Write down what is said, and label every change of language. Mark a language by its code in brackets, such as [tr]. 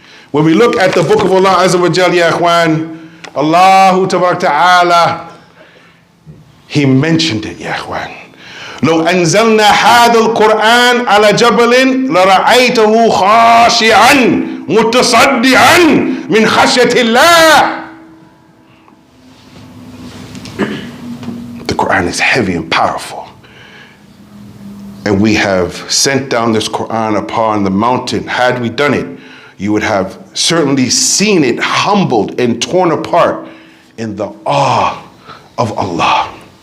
[en] When we look at the book of Allah Azza wa Jal, ya ikhwan, Allahu Tabarak Ta'ala, He mentioned it, ya ikhwan. [ar] لو أنزلنا هذا القرآن على جبل لرأيته خاشعا متصدعا من خشية الله. [en] The Quran is heavy and powerful. And we have sent down this Quran upon the mountain. Had we done it, you would have certainly seen it humbled and torn apart in the awe of Allah.